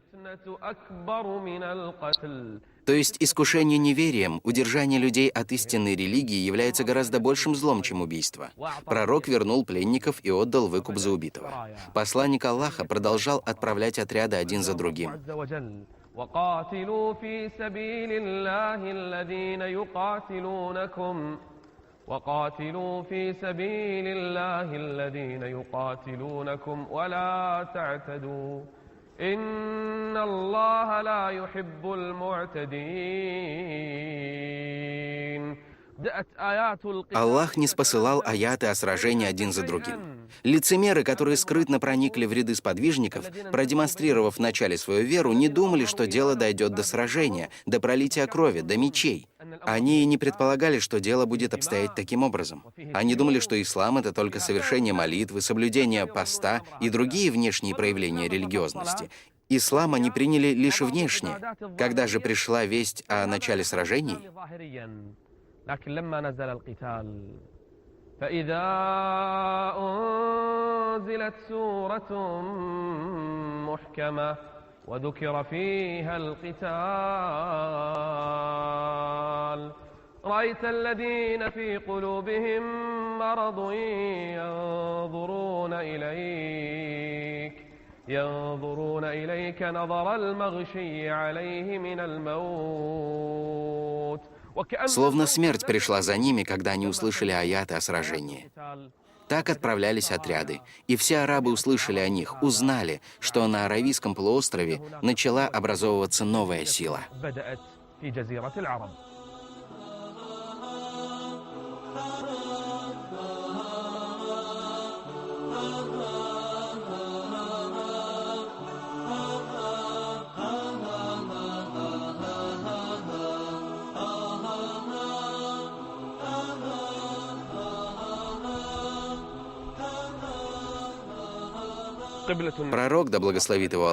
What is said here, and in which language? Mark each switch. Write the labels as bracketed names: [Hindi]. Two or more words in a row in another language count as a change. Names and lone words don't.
[Russian] То есть искушение неверием, удержание людей от истинной религии является гораздо большим злом, чем убийство. Пророк вернул пленников и отдал выкуп за убитого. Посланник Аллаха продолжал отправлять отряды один за другим. [Arabic] وقاتلوا في سبيل الله الذين يقاتلونكم ولا تعتدوا إن الله لا يحب المعتدين. [Russian] Аллах не спосылал аяты о сражении один за другим. Лицемеры, которые скрытно проникли в ряды сподвижников, продемонстрировав в начале свою веру, не думали, что дело дойдет до сражения, до пролития крови, до мечей. Они и не предполагали, что дело будет обстоять таким образом. Они думали, что ислам — это только совершение молитвы, соблюдение поста и другие внешние проявления религиозности. Ислам они приняли лишь внешне. Когда же пришла весть о начале сражений, [Arabic] فإذا أنزلت سورة محكمة وذكر فيها القتال رأيت الذين في قلوبهم مرض ينظرون إليك نظر المغشي عليه من الموت. [Russian] Словно смерть пришла за ними, когда они услышали аяты о сражении. Так отправлялись отряды, и все арабы услышали о них, узнали, что на Аравийском полуострове начала образовываться новая сила. Пророк, да благословит его